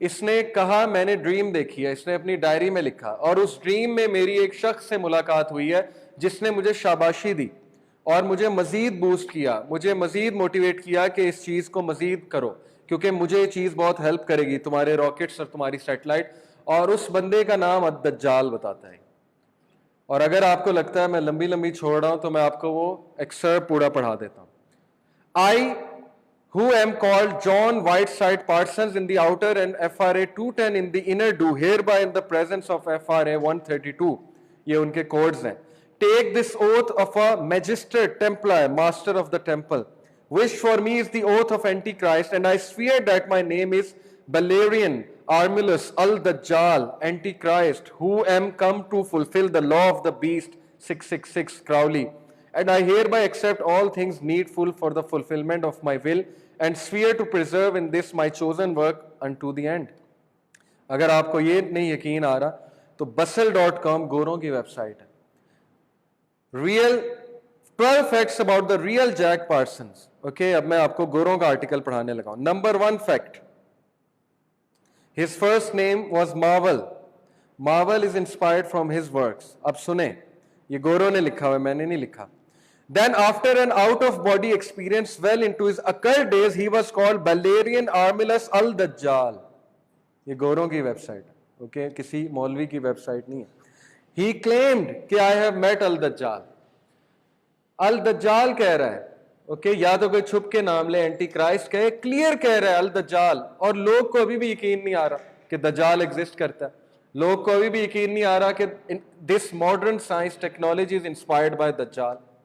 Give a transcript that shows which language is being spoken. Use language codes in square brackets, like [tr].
[hi] इसने कहा मैंने ड्रीम देखी है, इसने अपनी डायरी में लिखा, और उस ड्रीम में मेरी एक शख्स से मुलाकात हुई है जिसने मुझे शाबाशी दी और मुझे मजीद बूस्ट किया, मुझे मजीद मोटिवेट किया कि इस चीज़ को मजीद करो क्योंकि मुझे ये चीज़ बहुत हेल्प करेगी, तुम्हारे रॉकेट्स और तुम्हारी सैटेलाइट। और उस बंदे का नाम अद-दज्जाल बताता है। और अगर आपको लगता है मैं लंबी लंबी छोड़ रहा हूं तो मैं आपको वो एक्सर्प पूरा पढ़ा देता हूं। [en] I, who am called John Whiteside Parsons in the outer and FRA 210 in the inner, do hereby in the presence of FRA 132, [hi] ये उनके codes हैं, [en] take this oath of a magistrate templar, master of the temple, which for me is the oath of Antichrist, and I swear that my name is Valerian Armilus al-Dajjal, Antichrist, who am come to fulfill the law of the beast, 666 Crowley. And I hereby accept all things needful for the fulfillment of my will and swear to preserve in this my chosen work unto the end. [hi] अगर आपको ये नहीं यकीन आ रहा तो bustle.com गोरों की website है. [en] Real 12 facts about the real Jack Parsons. [hi] Okay, अब मैं आपको गोरों का आर्टिकल पढ़ाने लगा हूं. [en] Number 1 fact. His first name was Marvel. Marvel is inspired from his works. [hi] अब सुने, ये गोरों ने लिखा हुआ है, मैंने नहीं लिखा. [en] Then after an out-of-body experience well into his occult days, he was called Valerian Armilus al-Dajjal. [hi] ये गोरों की वेबसाइट है, ओके, किसी मौलवी की वेबसाइट नहीं है. [en] He claimed कि I have met al-Dajjal. [hi] al-Dajjal कह रहा है, ओके, या तो कोई छुप के नाम ले, एंटी क्राइस्ट कहे, क्लियर कह रहा है al-Dajjal, और लोग को अभी भी यकीन नहीं आ रहा कि दज्जाल एग्जिस्ट करता है. लोग को अभी भी यकीन नहीं आ रहा कि [en] This modern science technology is inspired by दज्जाल.